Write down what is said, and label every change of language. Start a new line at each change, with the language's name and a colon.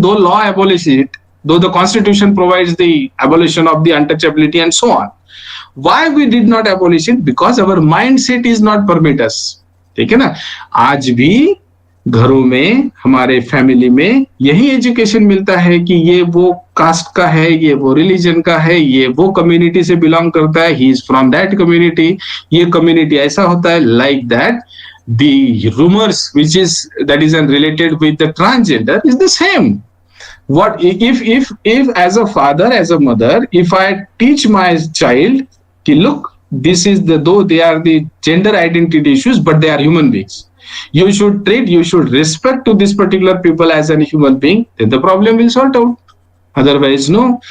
English: Though law abolishes it, though the constitution provides the abolition of the untouchability and so on, why we did not abolish it? Because our mindset is not permit us.
Hindi: ठीक है ना? आज भी घरों में, हमारे family में यही एजुकेशन मिलता है कि ये वो कास्ट का है, ये वो रिलीजन का है, ये वो कम्युनिटी से बिलोंग करता है,
English: he is from that community,
Hindi: ये कम्युनिटी ऐसा होता है,
English: Like that the rumors which is that is related with the transgender is the same. What if as a father, as a mother, if I teach my child ki look, this is the, though they are the gender identity issues, but they are human beings, you should respect to this particular people as a human being, then the problem will sort out. Otherwise no.